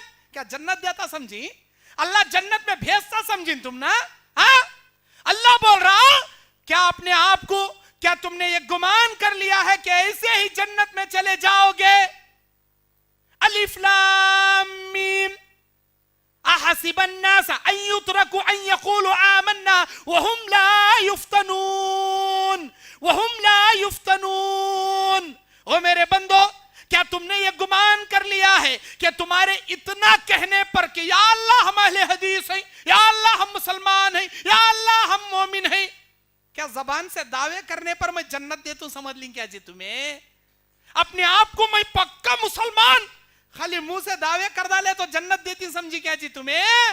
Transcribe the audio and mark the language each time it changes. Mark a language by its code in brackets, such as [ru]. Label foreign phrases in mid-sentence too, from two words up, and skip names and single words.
[ur] کیا جنت دیتا سمجھی? اللہ جنت میں بھیجتا سمجھی تم نا؟ ہاں، اللہ بول رہا کیا اپنے آپ کو، کیا تم نے یہ گمان کر لیا ہے کہ ایسے ہی جنت میں چلے جاؤ گے? [ar] الف لام ميم أحسب الناس أن يتركوا أن يقولوا آمنا وهم لا يفتنون. [ur] او میرے بندو، کیا تم نے یہ گمان کر لیا ہے کہ تمہارے اتنا کہنے پر کہ یا اللہ ہم اہل حدیث ہیں، یا اللہ ہم مسلمان ہیں، یا اللہ ہم مومن ہیں، کیا زبان سے دعوے کرنے پر میں جنت دے تو سمجھ لی کیا جی تمہیں? اپنے آپ کو میں پکا مسلمان، خالی منہ سے دعوے کر ڈالے تو جنت دیتی سمجھی کیا جی تمہیں?